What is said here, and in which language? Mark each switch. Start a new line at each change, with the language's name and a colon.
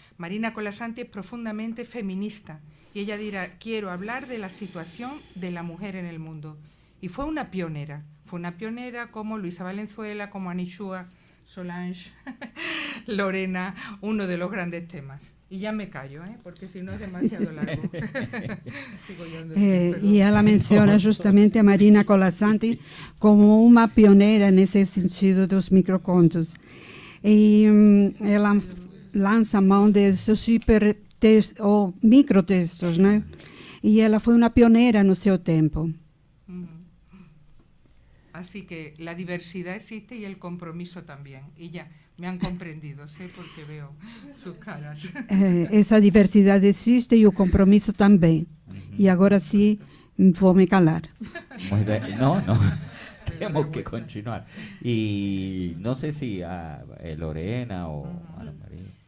Spanish: Marina Colasanti es profundamente feminista y ella dirá, quiero hablar de la situación de la mujer en el mundo. Y fue una pionera como Luisa Valenzuela, como Anishua, Solange, Lorena, uno de los grandes temas. Y ya me callo, porque si no es demasiado largo. Sigo yo,
Portuguese: y ela menciona justamente a Marina Colasanti como uma pioneira nesse sentido dos microcontos. E ela lança a mão desses ou microtextos, né? E ela foi uma pioneira no seu tempo.
Spanish: Así que la diversidad existe y el compromiso también. Y ya, me han comprendido, sé porque veo sus caras.
Portuguese: Essa diversidade existe e o compromisso também. E agora sim, vou me calar.
Spanish: Muy bien. No, tenemos que continuar. Y no sé si Lorena o Ana María.